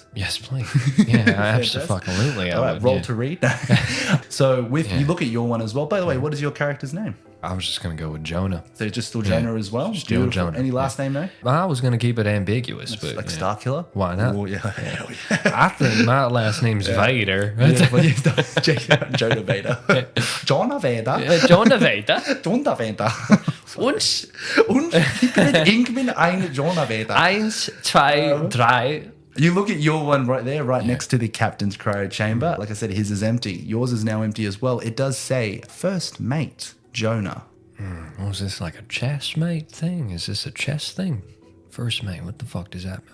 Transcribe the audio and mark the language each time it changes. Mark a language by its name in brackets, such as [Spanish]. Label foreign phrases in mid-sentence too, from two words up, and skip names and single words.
[English] Yes, please. Yeah, absolutely. All right, roll to read. So you look at your one as well. By the way, what is your character's name? I was just going to go with Jonah. So just still Jonah as well? Still Jonah. Any last name, no? I was going to keep it ambiguous, but like Starkiller? Why not? Oh, yeah. Hell yeah. I think my last name's Vader. Jonah Vader. Jonah Vader. Jonah Vader. Jonah Vader. [German] Und ich bin ein Jonah Vader. [English] 1, 2, 3. You look at your one right there, next to the captain's cryo chamber. Like I said, his is empty. Yours is now empty as well. It does say first mate, Jonah. Was this like a chess mate thing? Is this a chess thing? First mate, what the fuck does that mean?